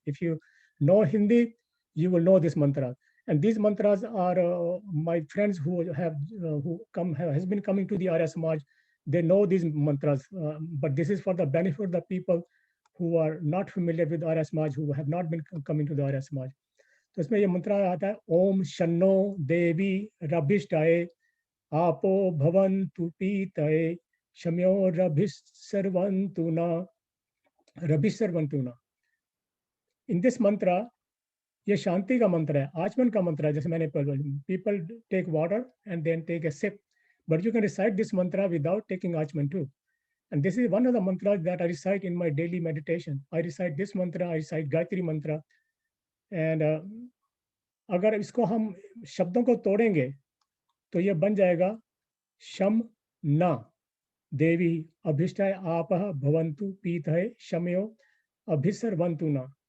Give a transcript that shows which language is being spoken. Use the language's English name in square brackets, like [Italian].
[English] If you know Hindi, you will know this mantra. And these mantras are my friends who has been coming to the Arya Samaj. They know these mantras, but this is for the benefit of the people who are not familiar with Arya Samaj, who have not been coming to the Arya Samaj. [Hindi] तो इसमें ये मंत्र आता है [Sanskrit] ओम शन्नो देवी रभिष्टाये आपो भवन्तु पीतये शम्यो रभिस्सर्वन्तु न। [English] In this mantra, [Hindi] ये शांति का मंत्र है, आचमन का मंत्र है, जैसे मैंने पहले [English] people take water and then take a sip, but you can recite this mantra without taking achman too. And this is one of the mantras that I recite in my daily meditation. I recite this mantra, I recite Gayatri mantra. [Hindi] And अगर इसको हम शब्दों को तोड़ेंगे तो ये बन जाएगा [Sanskrit] शम न देवी अभिष्टाय आपः भवन्तु पीतये शम्यो अभिसर्वन्तु न।